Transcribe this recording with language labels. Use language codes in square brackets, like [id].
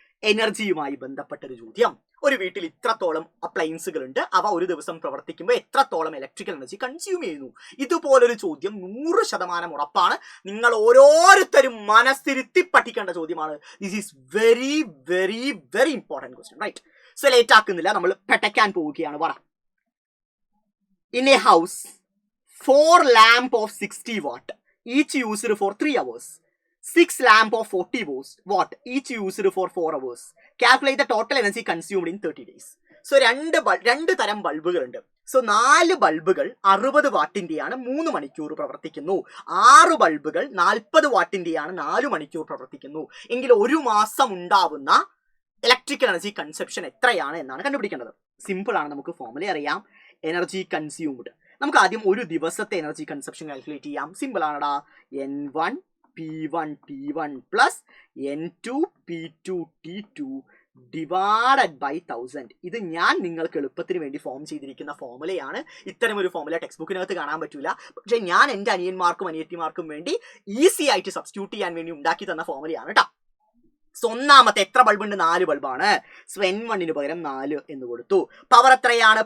[ml] എനർജിയുമായി ബന്ധപ്പെട്ടൊരു ചോദ്യം. ഒരു വീട്ടിൽ ഇത്രത്തോളം അപ്ലയൻസുകൾ ഉണ്ട്, അവ ഒരു ദിവസം പ്രവർത്തിക്കുമ്പോൾ എത്രത്തോളം ഇലക്ട്രിക്കൽ എനർജി കൺസ്യൂം ചെയ്യുന്നു? ഇതുപോലൊരു ചോദ്യം 100% ഉറപ്പാണ്. നിങ്ങൾ ഓരോരുത്തരും മനസ്സിരുത്തി പഠിക്കേണ്ട ചോദ്യമാണ്. [en] This is very very very important question, right? [ml] So late ആക്കുന്നില്ല, നമ്മൾ പെട്ടയ്ക്കാൻ പോവുകയാണ്. [en] പറ, in a house, 4 lamp of 60 watt, each used for 3 hours. 6 lamp of 40 watt, each used for 4 hours. Calculate the total energy consumed in 30 days. [ml] So രണ്ട് തരം ബൾബുകളുണ്ട്. So 4 ബൾബുകൾ 60 വാട്ടിന്റെയാണ് 3 മണിക്കൂർ പ്രവർത്തിക്കുന്നു. 6 ബൾബുകൾ 40 വാട്ടിന്റെയാണ് 4 മണിക്കൂർ പ്രവർത്തിക്കുന്നു. എങ്കിൽ ഒരു മാസം ഉണ്ടാവുന്ന ഇലക്ട്രിക്കൽ എനർജി കൺസപ്ഷൻ എത്രയാണ് എന്നാണ് കണ്ടുപിടിക്കേണ്ടത്. സിമ്പിൾ ആണ്, നമുക്ക് ഫോർമുല അറിയാം. Energy consumed. നമുക്ക് ആദ്യം ഒരു ദിവസത്തെ എനർജി കൺസപ്ഷൻ കാൽക്കുലേറ്റ് ചെയ്യാം. Simple ആണടാ. N1 P1 T1 plus N2 P2 T2 divided by 1000. ഇത് ഞാൻ നിങ്ങൾക്ക് എളുപ്പത്തിന് വേണ്ടി ഫോം ചെയ്തിരിക്കുന്ന ഫോർമുലയാണ്. ഇത്തരം ഒരു ഫോർമുല ടെക്സ്റ്റ് ബുക്കിനകത്ത് കാണാൻ പറ്റൂല. പക്ഷെ ഞാൻ എൻ്റെ അനിയന്മാർക്കും അനിയത്തിമാർക്കും വേണ്ടി ഈസി ആയിട്ട് സബ്സ്റ്റിറ്റ്യൂട്ട് ചെയ്യാൻ വേണ്ടി ഉണ്ടാക്കി തന്ന ഫോർമുലയാണ് കേട്ടോ. സോ ഒന്നാമത്തെ എത്ര ബൾബുണ്ട്? 4 ബൾബാണ്. സോ N1 പകരം 4 എന്ന് കൊടുത്തു. പവർ എത്രയാണ്?